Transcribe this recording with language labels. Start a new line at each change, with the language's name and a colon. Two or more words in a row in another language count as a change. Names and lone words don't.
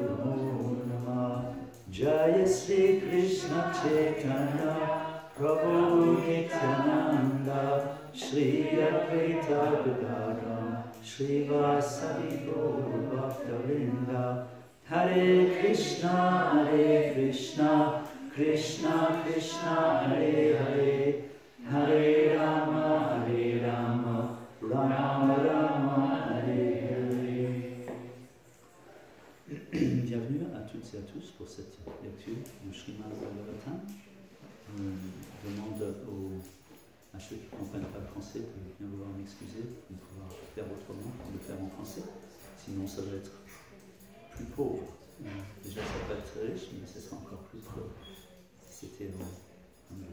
Sanskrit: Namo Namah Jaya Sri Krishna Chaitanya Prabhu Nityananda Shri Advaita Gadadhara Shri Vasadi Gaura Bhakta-vrinda Hare Krishna Krishna Krishna Hare Hare Hare Rama Rama Rama Hare Hare.
French: Bienvenue à toutes et à tous pour cette lecture du Srimad Bhagavatam. Je demande à ceux qui ne comprennent pas le français de bien vouloir m'excuser, de pouvoir faire autrement, de le faire en français. Sinon, ça va être plus pauvre. Déjà, ça va être très riche, mais ce sera encore plus pauvre si c'était en anglais.